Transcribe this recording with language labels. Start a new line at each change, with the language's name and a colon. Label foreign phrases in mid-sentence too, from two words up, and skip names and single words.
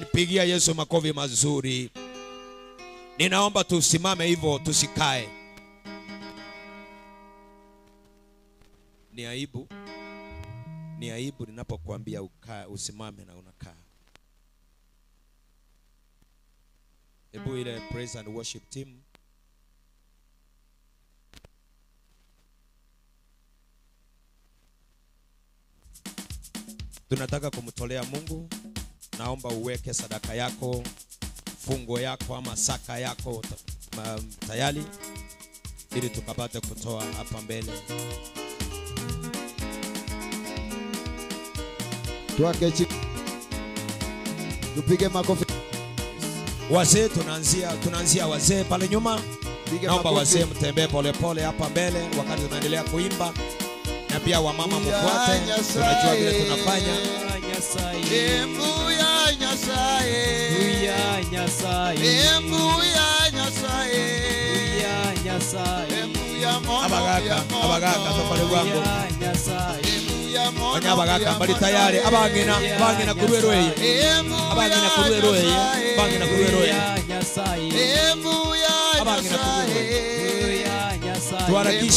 Swahili: Pigia Yesu makofi mazuri. Ninaomba tusimame hivyo, tusikae. Ni aibu ninapokuambia ukae, usimame na unakaa. Ebu ile
English: praise and worship team.
Swahili: Tunataka kumtolea Mungu. Naomba uweke sadaka yako, fungo yako ama saka yako tayari, ili tukapate kutoa hapa mbele. Tuakechi. Tupige makofi. Wazee tunaanzia wazee pale nyuma. Naomba wazee mtembee pole pole hapa mbele wakati tunaendelea kuimba, na pia wamama mfuate. Tunajua vile tunafanya.
Gusii: Embuya Nyasaye, Embuya Nyasaye, Embuya Nyasaye, Embuya mono, abagaka tofale wangu Onya abagaka bali tayari, abangina kurueroye, abangina kurueroye, abangina kurueroye, abangina kurueroye, tuharakishe.